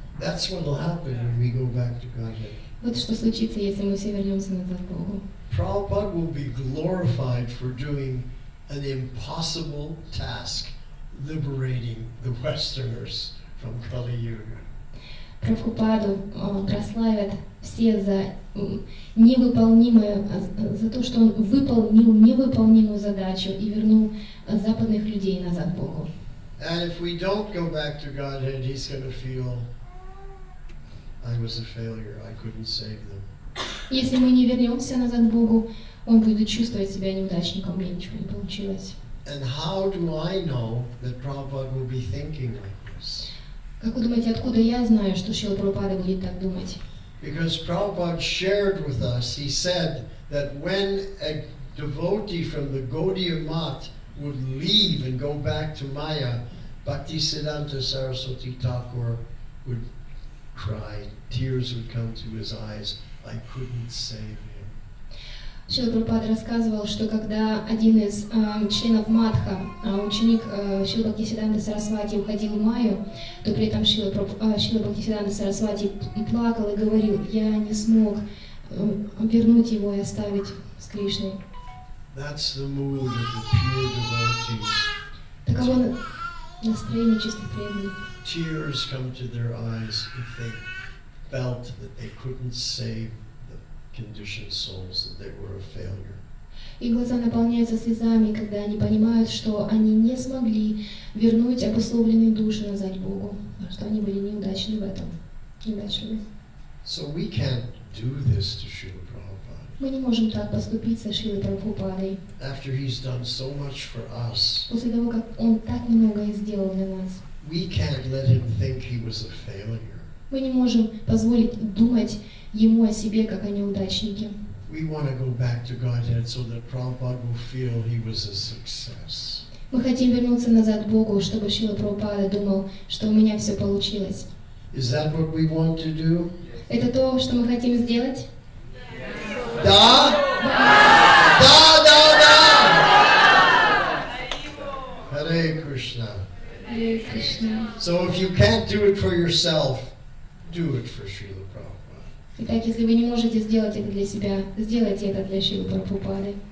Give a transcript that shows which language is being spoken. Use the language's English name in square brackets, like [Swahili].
[English] That's what will happen when we go back to Godhead. [Russian] Вот что случится, если мы все вернемся назад к Богу. [English] Prabhupada will be glorified for doing an impossible task, liberating the Westerners from Kali Yuga. [Russian] Прабхупаду прославят все за невыполнимое, за то, что он выполнил невыполнимую задачу и вернул западных людей назад к Богу. [English] And if we don't go back to Godhead, he's going to feel, I was a failure, I couldn't save them. [Russian] Если мы не вернемся назад к Богу, он будет чувствовать себя неудачником, у меня ничего не получилось. [English] And how do I know that Prabhupada will be thinking like this? [Russian] Как вы думаете, откуда я знаю, что Шрила Прабхупада будет так думать? [English] Because Prabhupada shared with us, he said that when a devotee from the Gaudiya Math would leave and go back to Maya, Bhaktisiddhanta Saraswati Thakur would cry, tears would come to his eyes, I couldn't save him. [Russian] Шрила Прабхупада рассказывал, что когда один из членов Мадха, ученик Шрила Бхактисиддханты Сарасвати, уходил в Майю, то при этом Шрила Бхактисиддханты Сарасвати плакал и говорил: я не смог вернуть его и оставить с Кришной. [English] That's the mood of the pure devotees. [Russian] Таково настроение чистых преданных. [English] Tears come to their eyes if they felt that they couldn't save the conditioned souls, that they were a failure. [Russian] И глаза наполняются слезами, когда они понимают, что они не смогли вернуть обусловленные души назад к Богу, что они были неудачны в этом, неудачливы. [English] So we can't do this to Srila Prabhupada. [Russian] Мы не можем так поступить со Шрилой Прабхупадой. [English] After he's done so much for us, [Russian] После того, как он так многое сделал для нас, [English] we can't let him think he was a failure. [Russian] мы не можем позволить думать ему о себе как о неудачнике. [English] We want to go back to Godhead so that Prabhupada will feel he was a success. [Russian] Мы хотим вернуться назад к Богу, чтобы Шрила Прабхупада думал, что у меня все получилось. [English] Is that what we want to do? [Russian] Это то, что мы хотим сделать? Da? Da, da, da! Hare Krishna. Харе Кришна. [English] So if you can't do it for yourself, do it for Srila Prabhupada. [Russian] Итак, если вы не можете сделать это для себя, сделайте это для Шрилы Прабхупады.